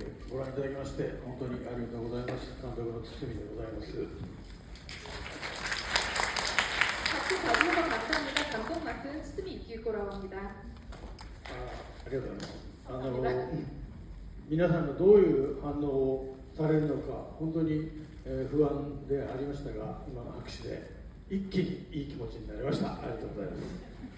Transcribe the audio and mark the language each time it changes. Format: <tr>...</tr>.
<ja>ご覧いただきまして本当にありがとうございます。監督の堤でございます。</ja> <ko>같이 봐주셔서 감사합니다. 감독 맡은 스미 이기고라고 합니다.</ko> <ja>ありがとうございます。皆さんがどういう反応をされるのか本当に、不安でありましたが、今の拍手で一気にいい気持ちになりました。ありがとうございます。</ja>